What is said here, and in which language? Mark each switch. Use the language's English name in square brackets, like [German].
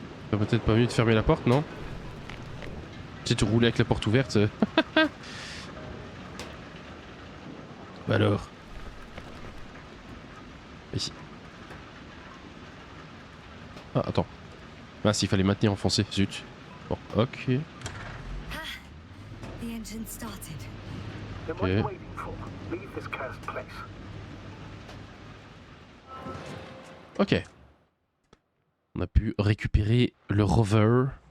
[French] C'est peut-être pas mieux de fermer la porte, non? Tu sais, tu rouler avec la porte ouverte. Bah alors. Ici. Ah, attends. Ah, s'il fallait maintenir enfoncé, zut. Bon, ok. [English] The engine started. Then what are you waiting for? Leave this cursed place. Ok. [French] On a pu récupérer le rover.